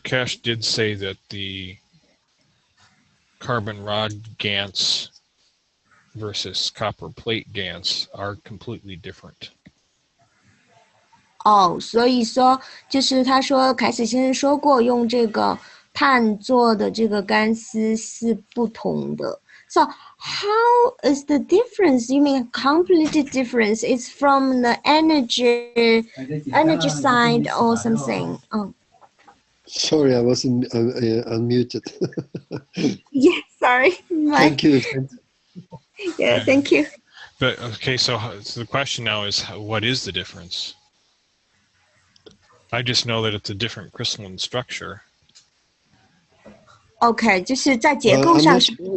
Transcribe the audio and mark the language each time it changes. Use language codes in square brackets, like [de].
[en] Keshe did say that the carbon rod GaNs versus copper plate GaNs are completely different. [zh] 所以说就是他说凯斯先生说过，用这个碳做的这个干丝是不同的。 [en] So how is the difference? You mean completely difference? It's from the energy side or something? Sorry, I was unmuted. Yeah, sorry. Thank you. Yeah, thank you. But okay, so the question now is, what is the difference? I just know that it's a different crystalline structure. [zh] Okay, 就是在结构上是。